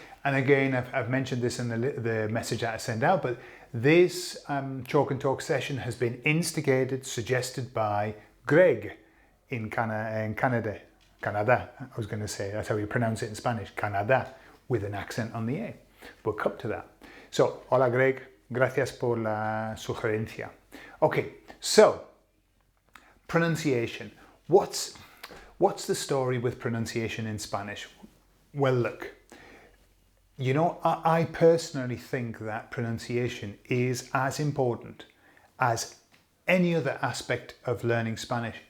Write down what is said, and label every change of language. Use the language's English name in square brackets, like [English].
[English] And again, I've mentioned this in the message that I sent out, but this Chalk and Talk session has been instigated, suggested by Greg in Canada. I was going to say, that's how you pronounce it in Spanish, Canada, with an accent on the A. We'll come to that. [Spanish] So, hola Greg, gracias por la sugerencia. [English] Okay, so, pronunciation. What's the story with pronunciation in Spanish? Well, look, you know, I personally think that pronunciation is as important as any other aspect of learning Spanish.